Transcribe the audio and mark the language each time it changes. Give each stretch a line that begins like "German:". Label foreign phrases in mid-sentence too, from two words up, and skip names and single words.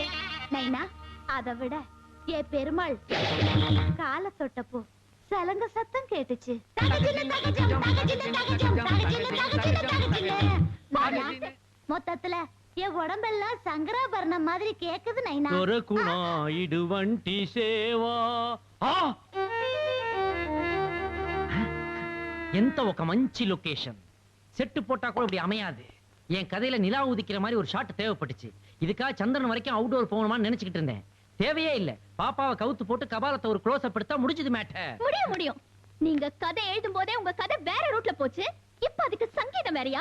Tamil: நைனா, அதை விட என் பெருமாள் காலை தொட்டப்போ சலங்க சத்தம் கேட்டுச்சு. மொத்தத்துல என் உடம்பெல்லாம் சங்கராபரணம் மாதிரி கேக்குது நைனா.
Telugu: ఇటువంటి సేవా ఎంత ఒక మంచి లొకేషన్.
Tamil: செட்டு போட்டா கூட இப்படி அமையாது. என் கதையில நிலா உதிக்கிற மாதிரி ஒரு ஷாட் தேவைப்பட்டுச்சு. இதுக்காக சந்திரன் வரைக்கும் அவுட்டோர் போகணுமான்னு நினைச்சுக்கிட்டு இருந்தேன். தேவையே இல்ல. பாப்பாவை கவுத்து போட்டு கபாலத்தை ஒரு
English: close up
Tamil: எடுத்தா முடிஞ்சது மேட்டர். முடியும். நீங்க கதை எழுதும் போதே உங்க கதை வேற ரூட்ல போச்சு. இப்ப அதுக்கு சங்கீதம் வேறயா?